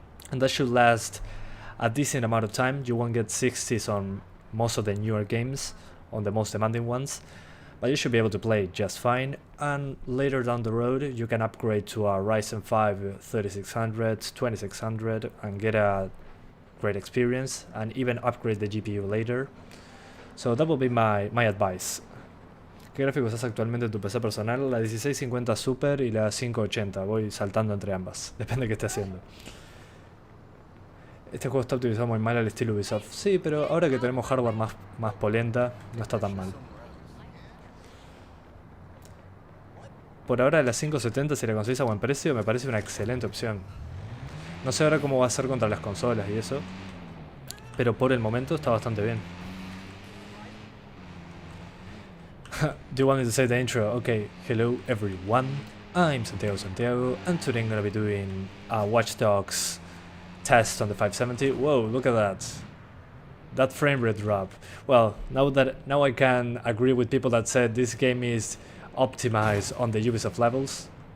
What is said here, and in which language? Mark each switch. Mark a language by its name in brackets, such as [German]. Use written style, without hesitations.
[English] And that should last a decent amount of time. You won't get 60s on most of the newer games, on the most demanding ones. But you should be able to play just fine, and later down the road you can upgrade to a Ryzen 5 3600, 2600 and get a great experience, and even upgrade the GPU later. So that will be my advice. [Spanish] ¿Qué gráfico usas actualmente en tu PC personal? La 1650 Super y la 580, voy saltando entre ambas, depende de qué esté haciendo. Este juego está optimizado muy mal al estilo Ubisoft. Sí, pero ahora que tenemos hardware más polenta, no está tan mal. Por ahora la 570, si la conseguís a buen precio, me parece una excelente opción. No sé ahora cómo va a ser contra las consolas y eso, pero por el momento está bastante bien. [English] Do you want me to say the intro? Okay, hello everyone, I'm Santiago, and today I'm gonna be doing a Watch Dogs test on the 570. Whoa, look at that. That frame rate drop. Well, now I can agree with people that said this game is optimized on the Ubisoft levels.